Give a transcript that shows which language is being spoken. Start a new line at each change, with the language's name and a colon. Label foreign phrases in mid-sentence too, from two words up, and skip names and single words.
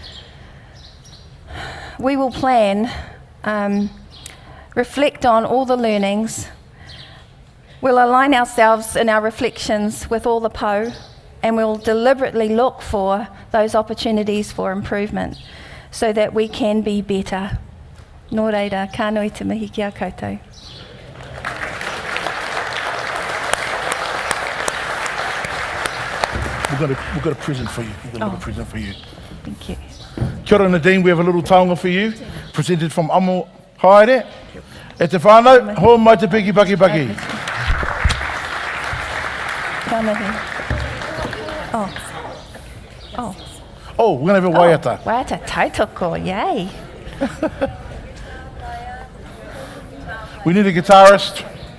English: We will plan, reflect on all the learnings. We'll align ourselves in our reflections with all the po, and we'll deliberately look for those opportunities for improvement so that we can be better.
Māori: Nō reira, ka nui te mihi ki a koutou.
English: We've got a present for you. We've got a little present for you. Thank you.
Māori: Kia ora
English: Nadine, we have a little taonga for you, presented from Amo Haere.
Māori: E te whānau, ho mai te piki paki paki. Ka mihi. Oh.
English: Oh, we're going to have a waiata.
Māori: Waiata tautoko, yay.
English: We need a guitarist.